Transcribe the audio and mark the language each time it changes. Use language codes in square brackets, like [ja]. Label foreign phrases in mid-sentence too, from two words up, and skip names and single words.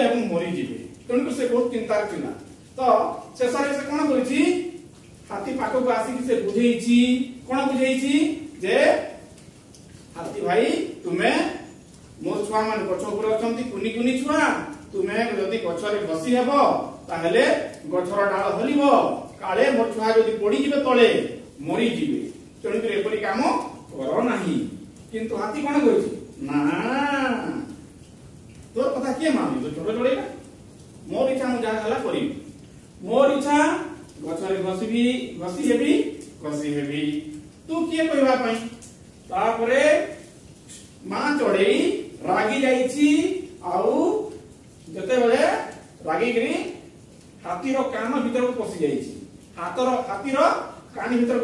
[or] ଏବଂ ମରି ଯିବେ ତେଣୁ ସେ ବହୁତ ଚିନ୍ତା ଥିଲା ତ ଶେଷରେ ସେ କୋଉ କରିଛି ହାତୀ ପାଖକୁ ଆସି ସେ ବୁଝେଇଛି କୋଉ ବୁଝେଇଛି ଯେ ହାତୀ ଭାଇ ତୁମେ ମୋର ଛୁଆ ମାନେ ଗଛ ଉପରେ ଅଛନ୍ତି କୁନି କୁନି ଛୁଆ ତୁମେ ଯଦି ଗଛରେ ଘଷି ହେବ ତାହେଲେ ଗଛର ଡାଳ ହଲିବ କାଳେ ମୋର ଛୁଆ ଯଦି ପଡ଼ି ଯିବେ ତଳେ ମରି ଯିବେ ତେଣୁ କି ଏପରି କାମ କର ନାହିଁ କିନ୍ତୁ ହାତୀ କୋଉ କରିଛି ନା ତୋର କଥା କି ମାନି ତ ଛୋଟେ ଛୋଟେ ମୋର ଇଚ୍ଛା ମୁଁ ଯାହା ହେଲା କରି ମୋର ଇଚ୍ଛା ଗଛରେ ଘଷି ହେବି ତୁ କି କହିବା ପାଇଁ ତାପରେ ମା ଚଢ଼େଇ ରାଗି ଯାଇଛି ଆଉ ଯେତେ ବେଳେ ରାଗି କରି ହାତୀ ର କାନ ଭିତର କୁ ପଶି ଯାଇଛି ହାତୀ ର କାନ ଭିତର को पसी जाईछि हाथी रो कान भीतर